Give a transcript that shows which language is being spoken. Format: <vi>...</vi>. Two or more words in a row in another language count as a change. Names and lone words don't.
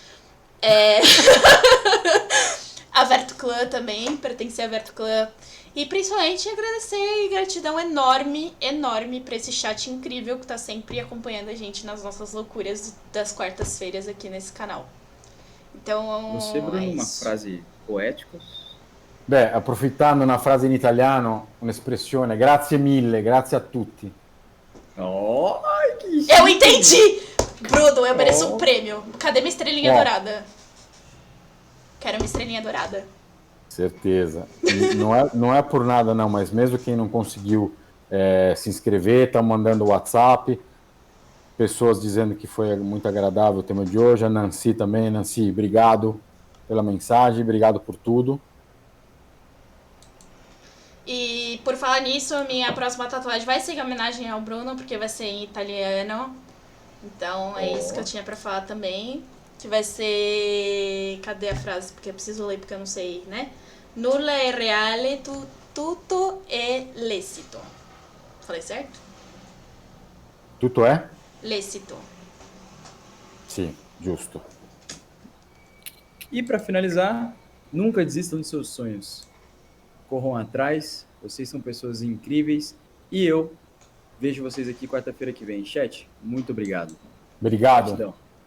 <pt>A Verto Clã também, pertencer a Verto Clã. E principalmente agradecer e gratidão enorme, enorme pra esse chat incrível que tá sempre acompanhando a gente nas nossas loucuras das quartas-feiras aqui nesse canal. Então, Você, Bruno, é uma isso. frase poética?</pt> <it>Beh, approfittando una frase in italiano, un'espressione, grazie mille, grazie a tutti.</it> <pt>Oh, que Eu entendi! Bruno, eu mereço Oh. um prêmio. Cadê minha estrelinha Ó. dourada? Quero uma estrelinha dourada. Certeza. E não é por nada não, mas mesmo quem não conseguiu se inscrever, tá mandando WhatsApp, pessoas dizendo que foi muito agradável o tema de hoje, a Nancy também. Nancy, obrigado pela mensagem, obrigado por tudo. E por falar nisso, a minha próxima tatuagem vai ser em homenagem ao Bruno, porque vai ser em italiano. Então é isso que eu tinha pra falar também. Que vai ser... Cadê a frase? Porque eu preciso ler, porque eu não sei, né?</pt> <it>Nulla è reale, tutto è lecito.</it> <pt>Falei certo?</pt> <it>Tutto é? Lecito. Sim, giusto.</it> <pt>E para finalizar, nunca desistam dos seus sonhos. Corram atrás, vocês são pessoas incríveis e eu vejo vocês aqui quarta-feira que vem. Chat, muito obrigado. Obrigado. Gratidão.</pt>